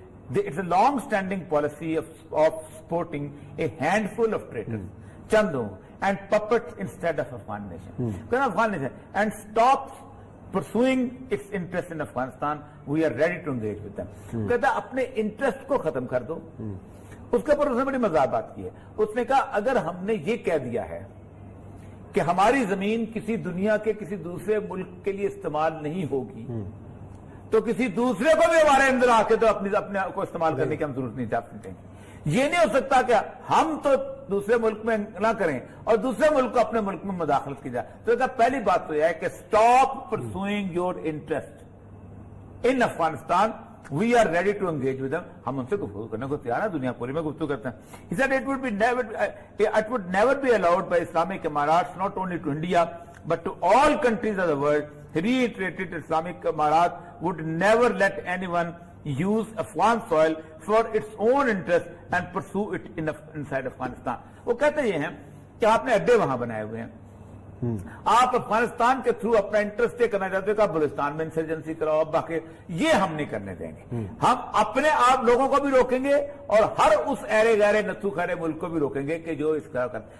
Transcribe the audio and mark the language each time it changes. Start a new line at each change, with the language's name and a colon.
English: It's a long-standing policy of supporting a handful of traitors, Chandu, and puppets instead of Afghan nation. And stops pursuing its interest in Afghanistan. We are ready to engage with them.
Hindi: कहता अपने interest को खत्म कर दो। उसके ऊपर उसने बड़ी मजाक बात की है। उसने कहा अगर हमने ये कह दिया है कि हमारी जमीन किसी दुनिया के किसी दूसरे मुल्क के लिए इस्तेमाल नहीं होगी, तो किसी दूसरे को भी हमारे अंदर आके तो अपने को इस्तेमाल करने की हम जरूरत नहीं चाहते। ये नहीं हो सकता कि हम तो दूसरे मुल्क में ना करें और दूसरे मुल्क को अपने मुल्क में मुदाखलत की जाए। तो पहली बात तो यह है कि
English: Stop pursuing your interest in Afghanistan, we are ready to engage with them.
Hindi: हम उनसे गुफ्तगू करने को तैयार है, दुनिया पूरी में गुफ्तगू करते हैं।
English: He said it would never be allowed by Islamic Emirates not only to India but to all countries of the world. He reiterated Islamic Emirates would never let anyone use Afghan soil for its own interest and pursue it inside Afghanistan.
Hindi: वो कहते ये हैं कि आपने अड्डे वहां बनाए हुए हैं, आप अफगानिस्तान के थ्रू अपना इंटरेस्ट करना चाहते हो कि आप बलूचिस्तान में इंसर्जेंसी कराओ, अब बाकी ये हम नहीं करने देंगे। हम अपने आप लोगों को भी रोकेंगे और हर उस ऐरे गहरे नथु खरे मुल्क को भी रोकेंगे कि जो इसका कर।